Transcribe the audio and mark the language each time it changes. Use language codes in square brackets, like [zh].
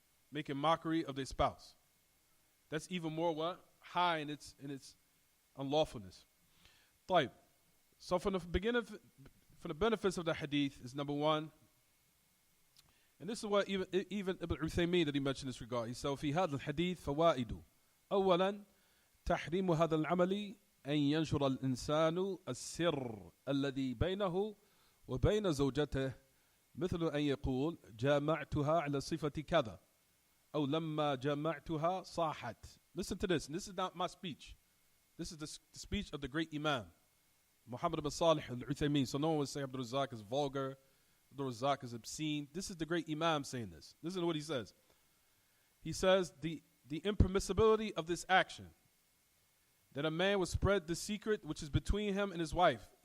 [en] Making mockery of their spouse. That's even more what? High in its unlawfulness. [ar] طيب. [en] So from the benefits of the hadith is number one, and this is what even Ibn Uthaymeen that he mentioned in this regard. He said, [ar] في هذا الحديث فوائد. أولا تحريم هذا العمل أن ينشر الإنسان السر الذي بينه وبين زوجته مثل أن يقول جامعتها على صفة كذا أو لما جامعتها صاحت. [en] Listen to this. And this is not my speech. This is the speech of the great Imam Muhammad ibn Salih al-Uthaymeen. So no one would say AbdurRazzaaq is vulgar, AbdurRazzaaq is obscene. This is the great Imam saying this. Listen to what he says. He says the impermissibility of this action, that a man would spread the secret which is between him and his wife.